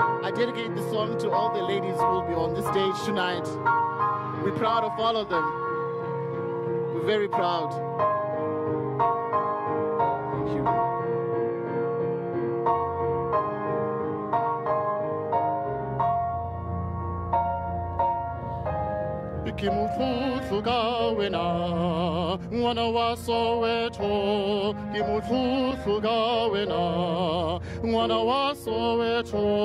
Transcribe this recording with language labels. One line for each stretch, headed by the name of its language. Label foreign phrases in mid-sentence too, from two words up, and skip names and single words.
English: I dedicate this song to all the ladies who will be on the stage tonight. We're proud of all of them. We're very proud. Thank you.
Southern Sotho: Ke motlotlo ka wena ngwana wa Soweto, ke motlotlo ka wena ngwana wa Soweto,